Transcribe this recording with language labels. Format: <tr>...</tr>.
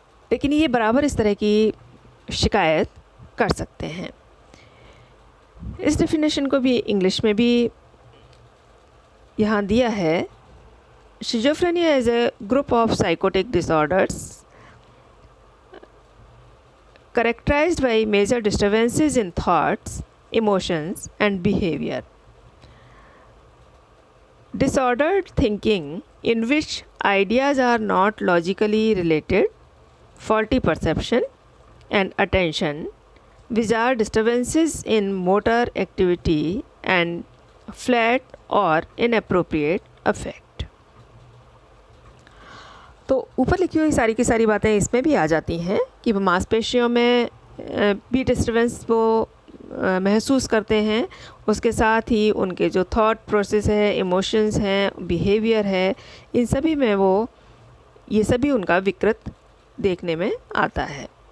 <hi>लेकिन ये बराबर इस तरह की शिकायत कर सकते हैं। इस डेफिनेशन को भी इंग्लिश में भी यहाँ दिया है।</hi> <en>Schizophrenia is a group of psychotic disorders characterized by major disturbances in thoughts, emotions and behavior. Disordered thinking in which ideas are not logically related, faulty perception and attention, bizarre disturbances in motor activity and flat or inappropriate affect.</en> <hi>तो ऊपर लिखी हुई सारी की सारी बातें इसमें भी आ जाती हैं कि मांसपेशियों में भी डिस्टर्बेंस वो महसूस करते हैं, उसके साथ ही उनके जो थॉट प्रोसेस है, इमोशंस हैं, बिहेवियर है, इन सभी में वो ये सभी उनका विकृत देखने में आता है।</hi>